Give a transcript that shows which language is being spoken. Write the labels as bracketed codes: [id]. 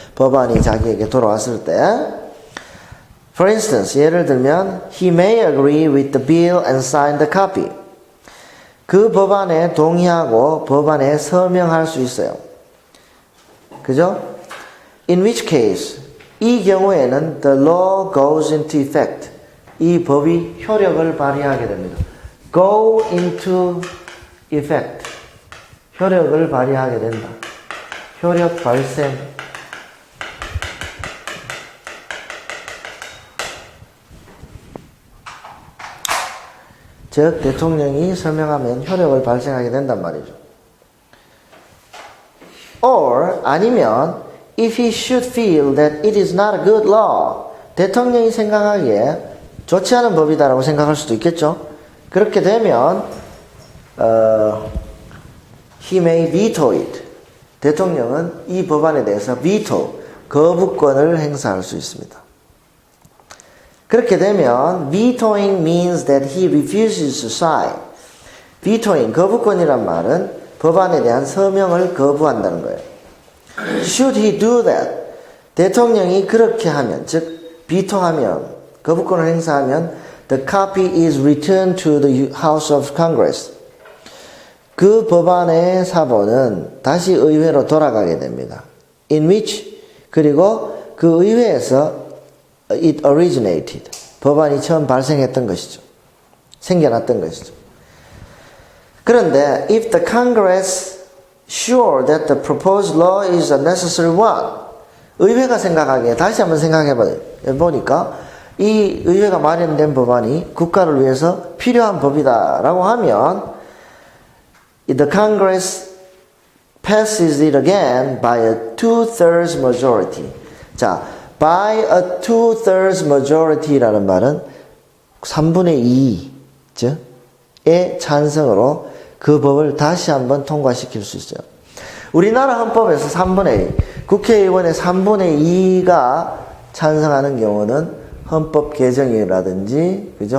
[ko] 법안이 자기에게 돌아왔을 때. [en] For instance, [ko] 예를 들면 [en] he may agree with the bill and sign the copy. [ko] 그 법안에 동의하고 법안에 서명할 수 있어요. 그죠? [en] In which case, [ko] 이 경우에는 [en] the law goes into effect. [ko] 이 법이 효력을 발휘하게 됩니다. [en] Go into effect. [ko] 효력을 발휘하게 된다. 효력 발생. 즉 대통령이 서명하면 효력을 발생하게 된단 말이죠. [en] Or [ko] 아니면 [en] if he should feel that it is not a good law, [ko] 대통령이 생각하기에 좋지 않은 법이다라고 생각할 수도 있겠죠. 그렇게 되면 [en] he may veto it. [ko] 대통령은 이 법안에 대해서 veto, 거부권을 행사할 수 있습니다. 그렇게 되면 [en] vetoing means that he refuses to sign. [ko] vetoing, 거부권이란 말은 법안에 대한 서명을 거부한다는 거예요. [en] Should he do that? [ko] 대통령이 그렇게 하면, 즉 비토하면, 거부권을 행사하면 [en] the copy is returned to the House of Congress. [ko] 그 법안의 사본은 다시 의회로 돌아가게 됩니다. [en] In which, [ko] 그리고 그 의회에서 [en] it originated. [ko] 법안이 처음 발생했던 것이죠. 생겨났던 것이죠. [en] 그런데 if the Congress sure that the proposed law is a necessary one, [ko] 의회가 생각하기에 다시 한번 생각해 보니까 이 의회가 마련된 법안이 국가를 위해서 필요한 법이다라고 하면 [en] the Congress passes it again by a 2/3 majority. [ko] 자, [en] by a 2/3 majority라는 [ko] 말은 3분의 2, 의 찬성으로 그 법을 다시 한번 통과시킬 수 있어요. 우리나라 헌법에서 3분의 2, 국회의원의 3분의 2가 찬성하는 경우는 헌법 개정이라든지, 그죠?